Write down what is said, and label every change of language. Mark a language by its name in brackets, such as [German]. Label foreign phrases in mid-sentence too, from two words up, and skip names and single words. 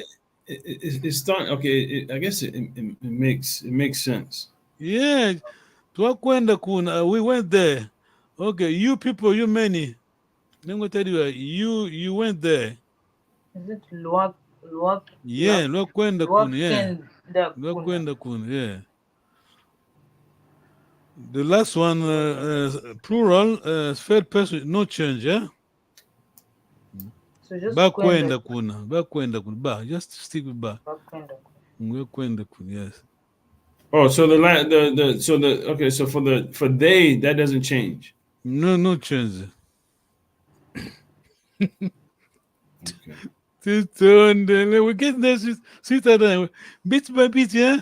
[English] It's starting. Okay, I guess it makes sense. Yeah, [Bemba] Tukwenda kuna. [English] We went there. Okay, you people, you many. Let me tell you, you went there. Is it Yeah, [Bemba] Lwakwenda kuna. Yeah, Lwakwenda kuna. [English] Yeah. The last one, plural, third person, no change. Yeah. So just [Bemba] Bakwenda kuna. Ba. [English] Just stick with ba. [Bemba] Bakwenda kuna. [English] Yes. Oh, so so for they, that doesn't change. No change. Okay. We get there, sweeter bit by bit, yeah.